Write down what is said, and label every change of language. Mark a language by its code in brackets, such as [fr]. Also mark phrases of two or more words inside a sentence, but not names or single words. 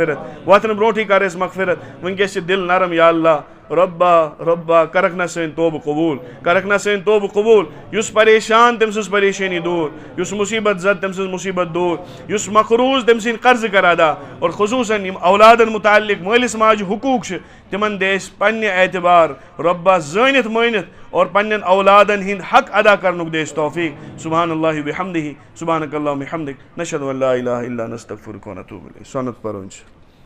[ks] مغفرت وٕنکیٚس چھِ دِل نرم یا اللہ رۄبا کرکھ نہ سٲنۍ توبہٕ قبوٗل یُس پریشان تٔمۍ سٕنٛز پریشٲنی دوٗر یُس مُصیبت زد تٔمۍ سٕنٛز مُصیبت دوٗر یُس مقروض تٔمۍ سٕنٛدۍ قرضہٕ کر ادا اور خصوٗصن یِم اولادن مُتعلق مٲلِس ماجہِ حقوٗق چھِ تِمن دِ أسۍ پننہِ اعتبار رۄبا زٲنِتھ مٲنِتھ اور پننٮ۪ن اولادن ہٕنٛدۍ حق ادا کرنُک دِ أسۍ توفیٖق [ar] سبحان اللہ وبحمدہ سبحانک اللہم وبحمدک نشہدو ان لا الہ الا انت نستغفرک ونتوب الیک [ks] سۄنت پرُن چھُ